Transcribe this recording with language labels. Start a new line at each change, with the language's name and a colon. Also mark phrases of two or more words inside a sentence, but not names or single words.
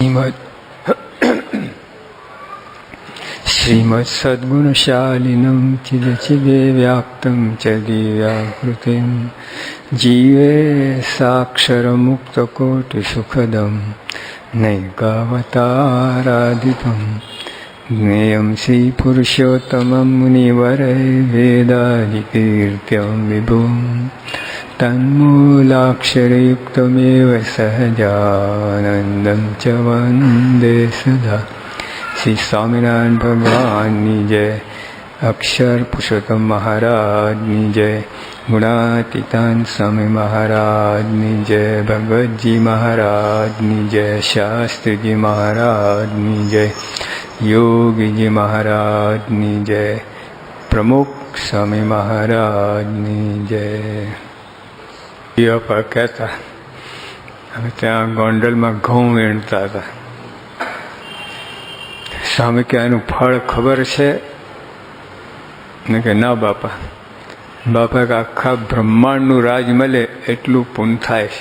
Sanskrit: श्रीमत्सद्गुणशालिनं चिदचिदे व्याप्तं च दिव्याकृतिं जीवे साक्षरमुक्तकोटिसुखदं नैकावताराधितं ज्ञेयं श्रीपुरुषोत्तमं मुनिवरैर्वेदादिकीर्त्यं विभुं तन्मूलाक्षरयुक्तमेव सहजानन्दं च वन्दे सदा।
Hindi: श्री स्वामीनारायण भगवान जय, अक्षर पुरुषोत्तम महाराज जय, गुणातीतान स्वामी महाराज जय, भगवत जी महाराज जय, शास्त्री जी महाराज जय, योगी जी महाराज जय, प्रमुख स्वामी महाराज जय।
Gujarati: कहता અમે ત્યાં ગોંડલમાં ઘઉં વીણતા હતા. સ્વામી કે આનું ફળ ખબર છે? ને કે ના બાપા. બાપા કે આખા બ્રહ્માંડનું રાજ મળે એટલું પૂન થાય છે.